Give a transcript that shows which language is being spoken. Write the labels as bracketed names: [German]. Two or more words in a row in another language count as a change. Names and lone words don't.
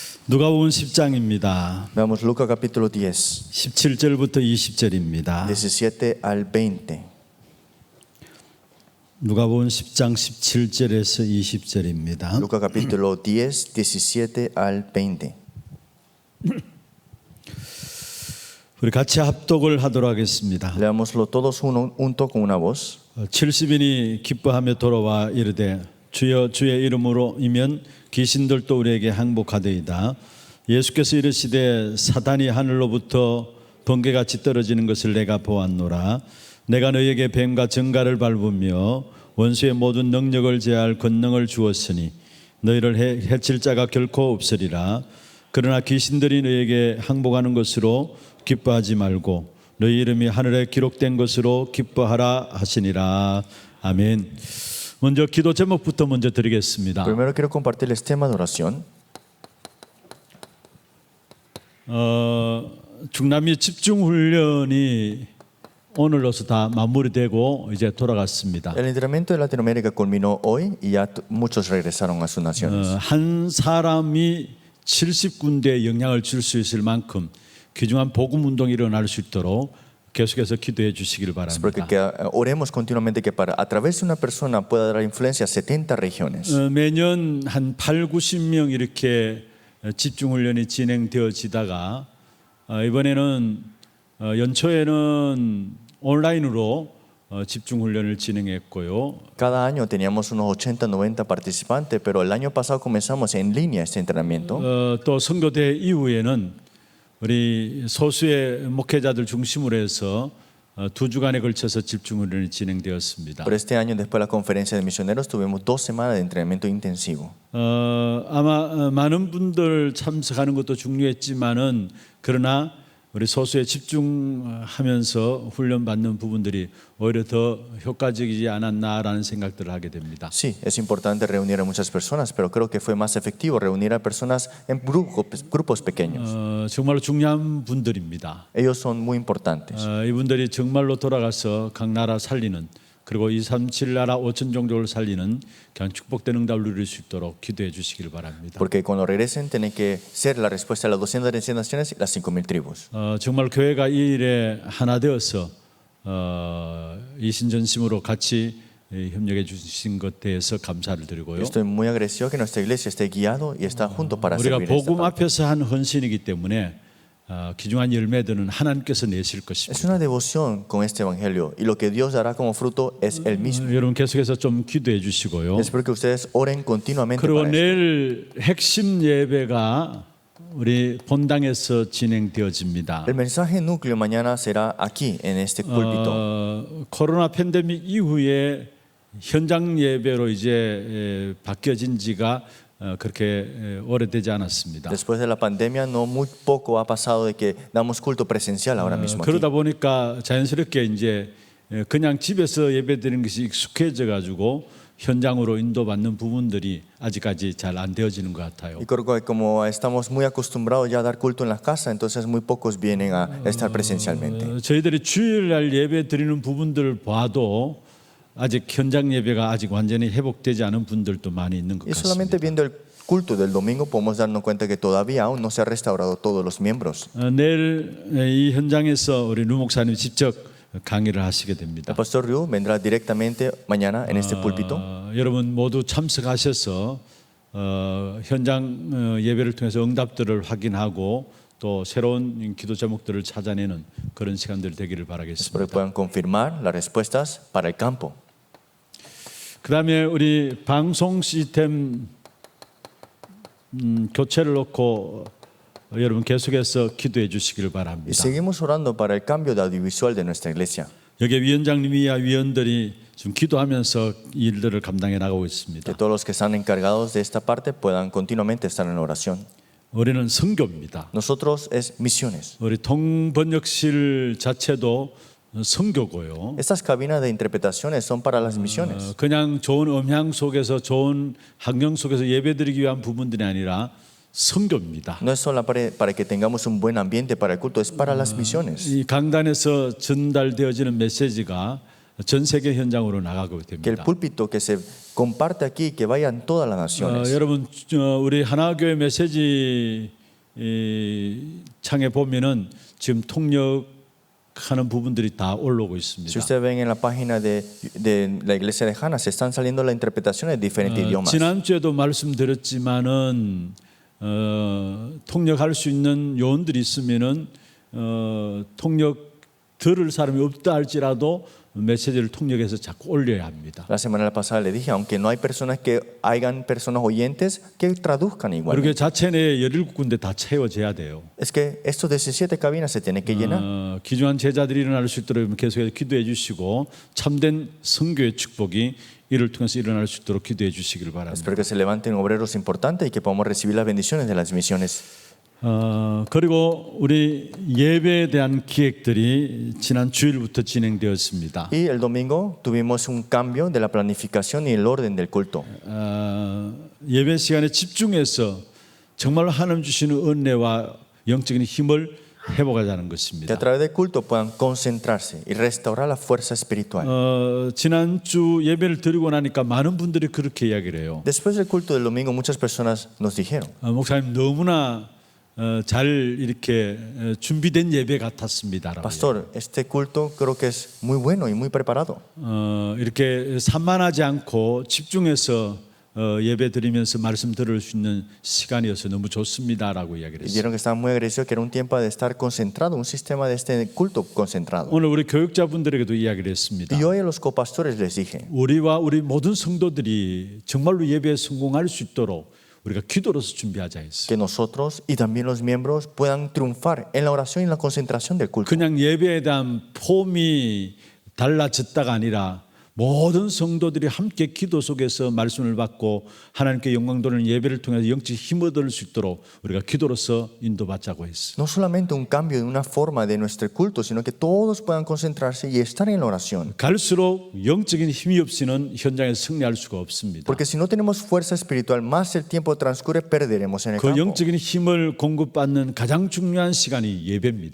[Korean] 누가복음 10장입니다. [Spanish] Veamos Lucas capítulo 10, [Korean] 17절부터 20절입니다. [Spanish] 17 al 20. [Korean] 누가복음 10장 17절에서 20절입니다. [Spanish] Lucas capítulo 10, 17 al 20. [Korean] 우리 같이 합독을 하도록 하겠습니다. [Spanish] Leámoslo todos junto con una voz. [Korean] 70인이 기뻐하며 돌아와 이르되 주여 주의 이름으로이면 귀신들도 우리에게 항복하되이다. 예수께서 이르시되 사단이 하늘로부터 번개같이 떨어지는 것을 내가 보았노라. 내가 너희에게 뱀과 정갈을 밟으며 원수의 모든 능력을 제할 권능을 주었으니 너희를 해칠 자가 결코 없으리라. 그러나 귀신들이 너희에게 항복하는 것으로 기뻐하지 말고 너희 이름이 하늘에 기록된 것으로 기뻐하라 하시니라. 아멘. 먼저 기도 제목부터 먼저 드리겠습니다. [Spanish] Primero quiero compartirles tema de oración. [Korean] 중남미 집중 훈련이 오늘로서 다 마무리되고 이제 돌아갔습니다. [Spanish] El entrenamiento de Latinoamérica culminó hoy y ya muchos regresaron a sus naciones. [Korean] 한 사람이 70군데에 영향을 줄 수 있을 만큼 귀중한 복음 운동이 일어날 수 있도록 계속해서 기도해 주시기를 [Spanish] Espero [Korean] 바랍니다. [Spanish] que oremos continuamente que a través de una persona pueda dar influencia a 70 regiones. [Korean] 매년 한 8, 90명 이렇게 집중 훈련이 진행되어지다가 이번에는 연초에는 온라인으로 집중 훈련을 진행했고요. [Spanish] Cada año teníamos unos 80, 90 participantes, pero el año pasado comenzamos en línea este entrenamiento. [Korean] 또 선교대 이후에는 우리 소수의 목회자들 중심으로 해서 2주간에 걸쳐서 집중 훈련이 진행되었습니다. [Spanish] Pero este año, después de la conferencia de misioneros, tuvimos 2 semanas de entrenamiento intensivo. [Korean] 아마 많은 분들 참석하는 것도 중요했지만은 그러나 우리 소수에 집중하면서 훈련받는 부분들이 오히려 더 효과적이지 않았나라는 생각들을 하게 됩니다. [Spanish] Sí, es importante reunir a muchas personas, pero creo que fue más efectivo reunir a personas en grupos pequeños. [Korean] 정말로 중요한 분들입니다. [Spanish] Ellos son muy importantes. [Korean] 이분들이 정말로 돌아가서 각 나라 살리는 그리고 237 나라 5천 종족을 살리는 그냥 축복된 응답을 누릴 수 있도록 기도해 주시길 바랍니다. [Spanish] Porque cuando regresen tienen que ser la respuesta a las 200 naciones y las 5,000 tribus. [Korean] 정말 교회가 이 일에 하나 되어서 이신전심으로 같이 협력해 주신 것 대해서 감사를 드리고요. [Spanish] Estoy muy agradecido que nuestra iglesia esté guiado y está junto para [Korean] 우리가 [Spanish] servir esta [Korean] 복음 [Spanish] parte. [Korean] 앞에서 한 헌신이기 때문에 귀중한 열매들은 하나님께서 내실 [Spanish] Es [Korean] 것입니다. [Spanish] una devoción con este evangelio y lo que Dios dará como fruto es el mismo. [Korean] 여러분 계속해서 좀 기도해 주시고요. [Spanish] Espero que ustedes oren continuamente [Korean] 그리고 [Spanish] para esto. [Korean] 내일 핵심 예배가 우리 본당에서 진행되어집니다. [Spanish] El mensaje núcleo mañana será aquí en este púlpito. [Korean] 코로나 팬데믹 이후에 현장 예배로 이제 바뀌어진 지가 그렇게 오래되지 않았습니다. [Spanish] Después de la pandemia no muy poco ha pasado de que damos culto presencial ahora mismo aquí. [Korean] 그러다 보니까 자연스럽게 이제 그냥 집에서 예배드리는 것이 익숙해져 가지고 현장으로 인도받는 부분들이 아직까지 잘 안 되어지는 것 같아요. [Spanish] Y creo que como estamos muy acostumbrados ya a dar culto en la casa, entonces muy pocos vienen a estar presencialmente. [Korean] 저희들이 주일날 예배 드리는 부분들을 봐도 아직 현장 예배가 아직 완전히 회복되지 않은 분들도 많이 있는 것 [Spanish] Y solamente [Korean] 같습니다. [Spanish] viendo el culto del domingo podemos darnos cuenta que todavía aún no se ha restaurado todos los miembros. [Korean] 내일 이 현장에서 우리 루 목사님 직접 강의를 하시게 됩니다. [Spanish] El pastor Ryu vendrá directamente mañana en este púlpito. [Korean] 여러분 모두 참석하셔서 현장 예배를 통해서 응답들을 확인하고 또 새로운 기도 제목들을 찾아내는 그런 시간들 되기를 [Spanish] Espero que [Korean] 바라겠습니다. [Spanish] puedan confirmar las respuestas para el campo. [Korean] 그다음에 우리 방송 시스템 교체를 놓고 여러분 계속해서 기도해 주시기를 [Spanish] Y [Korean] 바랍니다. [Spanish] seguimos orando para el cambio de audiovisual de nuestra iglesia. [Korean] 여기 위원장님이야 위원들이 지금 기도하면서 이 일들을 감당해 나가고 [Spanish] Que [Korean] 있습니다. [Spanish] todos los que están encargados de esta parte puedan continuamente estar en oración. [Korean] 우리는 선교입니다. [Spanish] Nosotros es misiones. [Korean] 우리 통번역실 자체도 선교고요. [Spanish] Estas cabinas de interpretaciones son para las misiones. [Korean] 그냥 좋은 음향 속에서 좋은 환경 속에서 예배드리기 위한 부분들이 아니라 선교입니다. [Spanish] No es solo para que tengamos un buen ambiente para el culto, es para las misiones. [Korean] 이 강단에서 전달되어지는 메시지가 전 세계 현장으로 나가고 [Spanish] Que el [Korean] 됩니다. [Spanish] púlpito que se comparte aquí, que vaya en todas las naciones. [Korean] 여러분 우리 하나교회 메시지 이 창에 보면은 지금 통역하는 부분들이 다 올라오고 [Spanish] Si [Korean] 있습니다. [Spanish] ustedes ven en la página de la iglesia de Hannah, se están saliendo las interpretaciones de diferentes idiomas. [Korean] 지난주에도 말씀드렸지만은 통역할 수 있는 요원들이 있으면은 통역 들을 사람이 없다 할지라도 메시지를 통역해서 자꾸 올려야 합니다. [Spanish] La semana pasada le dije, aunque no hay personas que hayan personas oyentes, que traduzcan igual. [Korean] 그렇게 자체 내 17군데 다 채워져야 돼요. [Spanish] Es que estos 17 cabinas se tienen que llenar. [Korean] 귀중한 제자들이 일어날 수 있도록 계속해서 기도해 주시고 참된 선교의 축복이 이를 통해서 일어날 수 있도록 기도해 주시기를 바랍니다. [Spanish] Espero que se levanten obreros importantes y que podamos recibir las bendiciones de las misiones. [Korean] 그리고 우리 예배에 대한 기획들이 지난 주일부터 진행되었습니다. [Spanish] Y el domingo tuvimos un cambio de la planificación y el orden del culto. [Korean] 예배 시간에 집중해서 정말 하나님 주시는 은혜와 영적인 힘을 회복하자는 [Spanish] Que a [Korean] 것입니다. [Spanish] través del culto puedan concentrarse y restaurar la fuerza espiritual. [Korean] 지난주 예배를 드리고 나니까 많은 분들이 그렇게 이야기를 해요. [Spanish] Después del culto del domingo, muchas personas nos dijeron, [Korean] 목사님 너무나 잘 이렇게 준비된 예배 같았습니다라고. [Spanish] Pastor, este culto creo que es muy bueno y muy preparado. [Korean] 이렇게 산만하지 않고 집중해서 예배 드리면서 말씀 들을 수 있는 시간이어서 너무 좋습니다라고 이야기를 [Spanish] Y [Korean] 했어요. [Spanish] dijeron que estaban muy agradecidos, que era un tiempo de estar concentrado, un sistema de este culto concentrado. [Korean] 오늘 우리 교육자분들에게도 이야기를 했습니다. [Spanish] Y hoy a los copastores les dije, [Korean] 우리와 우리 모든 성도들이 정말로 예배에 성공할 수 있도록 우리가 기도로서 준비하자 했어요. [Spanish] que nosotros y también los miembros puedan triunfar en la oración y en la concentración del culto. [Korean] 그냥 예배에 대한 폼이 달라졌다가 아니라 모든 성도들이 함께 기도 속에서 말씀을 받고 하나님께 영광 돌리는 예배를 통해서 영적 힘을 얻을 수 있도록 우리가 기도로서 인도받자고 했어요. [Spanish] No solamente un cambio de una forma de nuestro culto, sino que todos puedan concentrarse y estar en la oración. [Korean] 갈수록 영적인 힘이 없이는 현장에서 승리할 수가 없습니다. [Spanish] Porque si no tenemos fuerza espiritual, más el tiempo transcurre, perderemos en el [Korean] 그 [Spanish] campo. [Korean] 영적인 힘을 공급받는 가장 중요한 시간이 예배입니다.